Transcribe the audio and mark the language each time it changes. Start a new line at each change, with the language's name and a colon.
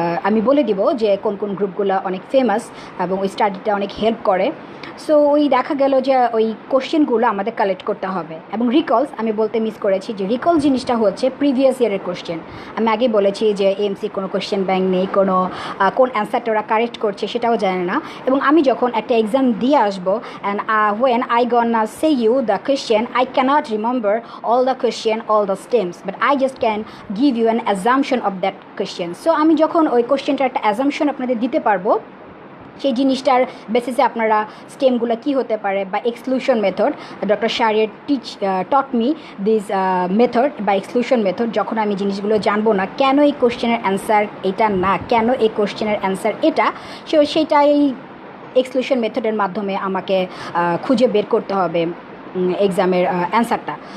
Bangla: আমি বলে দিব যে কোন কোন গ্রুপগুলো অনেক ফেমাস এবং ওই স্টাডিটা অনেক হেল্প করে। সো ওই দেখা গেল যে ওই কোশ্চেনগুলো আমাদের কালেক্ট করতে হবে। এবং রিকলস আমি বলতে মিস করেছি যে রিকল জিনিসটা হচ্ছে প্রিভিয়াস ইয়ারের কোশ্চেন। আমি আগে বলেছি যে এএমসি কোনো কোশ্চেন ব্যাংক নেই, কোন অ্যান্সারটা ওরা কারেক্ট করছে সেটাও জানে না। এবং আমি যখন একটা এক্সাম দিয়ে আসবো,
English: And when I gonna say you the question, I cannot remember all the question, all the stems, but I just can give you an assumption of that question.
Bangla: So আমি যখন ওই কোশ্চেনটার একটা অ্যাজাম্পশন আপনাদের দিতে পারবো, সেই জিনিসটার বেসিসে আপনারা স্টেমগুলো কী হতে পারে, বা exclusion method, doctor Shahriar taught me this method বা এক্সক্লুশন মেথড। যখন আমি জিনিসগুলো জানবো না, কেন এই কোশ্চেনের অ্যান্সার এটা না, কেন এই কোশ্চেনের অ্যান্সার এটা, সেটাই এক্সক্লুশন মেথডের মাধ্যমে আমাকে খুঁজে বের করতে হবে এক্সামের অ্যান্সারটা।